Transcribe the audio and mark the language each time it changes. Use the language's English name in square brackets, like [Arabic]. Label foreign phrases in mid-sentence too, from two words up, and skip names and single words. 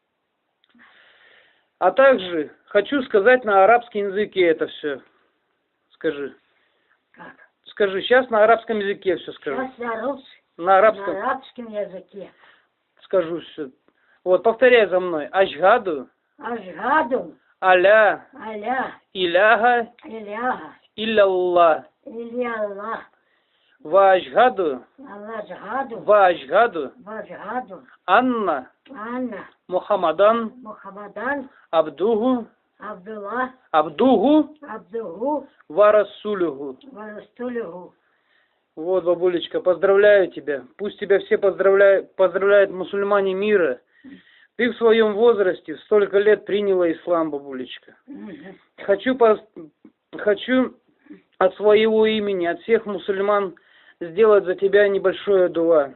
[Russian] А также хочу сказать на арабском языке это все. Скажи. Как? Скажи, сейчас на арабском языке все скажу. Сейчас На на арабском арабском языке. скажу все. Вот, повторяй за мной. [Arabic] Ашгаду, Ашгаду, аля, аля, иляха, иляха, илляллах. إلا الله. وأشهد, أشهد، وأشهد, анна, Анна, Мухаммадан, Мухаммадан, абдуху, Абдуллах, абдуху, Абдуху, ورسوله. Варастулюху. [Russian] Вот, бабулечка, поздравляю тебя. Пусть тебя все поздравляют мусульмане мира. Ты в своем возрасте в столько лет приняла ислам, бабулечка. Хочу от своего имени, от всех мусульман сделать за тебя небольшое дуа.